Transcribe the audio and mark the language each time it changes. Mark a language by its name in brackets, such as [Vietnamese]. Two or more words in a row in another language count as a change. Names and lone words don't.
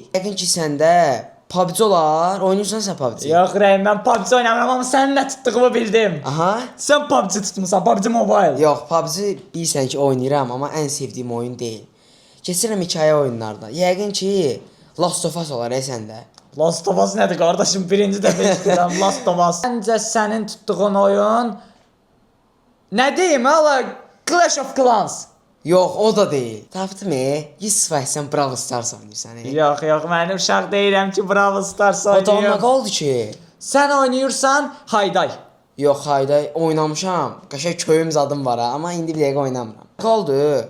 [Azerbaijani] Yəqin ki səndə PUBG olar, oynayırsan sən PUBG. Yox Rəhm, mən PUBG oynamıram, amma sənin nə tutduğumu bildim. Aha. Sən PUBG tutmusan, PUBG Mobile. Yox, PUBG bilirsən ki oynayıram, amma ən sevdiyim oyun deyil. Keçirəm hekayə oyunlarda. Yəqin ki Last of Us olar səndə. Last of Us nədir qardaşım? Birinci dəfə eşidirəm Last of Us. Məncə sənin tutduğun oyun nə deyim hala? Clash of Clans. Yox, o da deyil. Tapdım, 100% Brawl Stars oynayırsan. Yox, mən uşaq deyirəm ki, Brawl Stars O da ona oynayıram. qaldı ki. Sən oynayırsan Hayday. Yox, hayda oynamışam. Qəşəng köyüm zadım var ha, amma indi bir dəqiqə oynamıram. Qaldı.